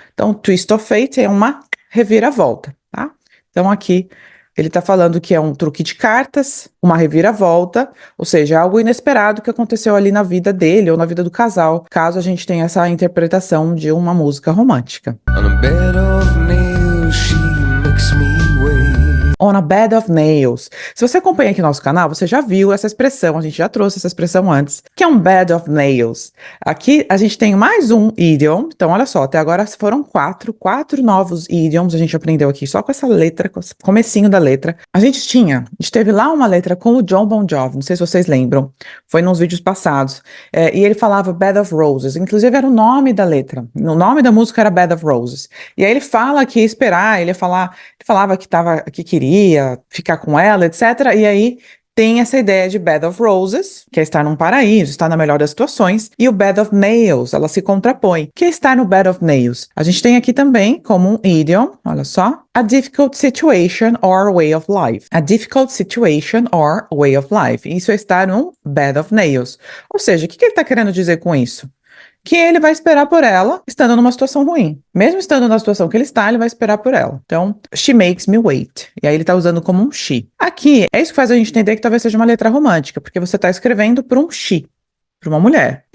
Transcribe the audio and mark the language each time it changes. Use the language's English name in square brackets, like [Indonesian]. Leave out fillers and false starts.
[Portuguese] Então, twist of fate é uma reviravolta, tá? Então, aqui ele está falando que é um truque de cartas, uma reviravolta, ou seja, algo inesperado que aconteceu ali na vida dele ou na vida do casal, caso a gente tenha essa interpretação de uma música romântica. [English] On a bed of nails, she makes me wait. On a bed of nails. [Portuguese] Se você acompanha aqui nosso canal, você já viu essa expressão, a gente já trouxe essa expressão antes, que é um bed of nails. Aqui a gente tem mais um idiom, então olha só, até agora foram quatro novos idioms, a gente aprendeu aqui só com essa letra, com esse comecinho da letra. A gente teve lá uma letra com o John Bon Jovi, não sei se vocês lembram, foi nos vídeos passados, e ele falava Bed of Roses, inclusive era o nome da letra, o nome da música era Bed of Roses. E aí ele fala que ia esperar, ele falava que queria ficar com ela, etc. E aí tem essa ideia de bed of roses, que é estar num paraíso, estar na melhor das situações, e o bed of nails, ela se contrapõe, que é estar no bed of nails. A gente tem aqui também como um idiom, olha só, [English] a difficult situation or way of life. A difficult situation or way of life. [Portuguese] Isso é estar num bed of nails. Ou seja, o que ele está querendo dizer com isso? Que ele vai esperar por ela, estando numa situação ruim. Mesmo estando na situação que ele está, ele vai esperar por ela. Então, [English] she makes me wait. [Portuguese] E aí ele tá usando como um she. Aqui, é isso que faz a gente entender que talvez seja uma letra romântica, porque você tá escrevendo para um she, para uma mulher.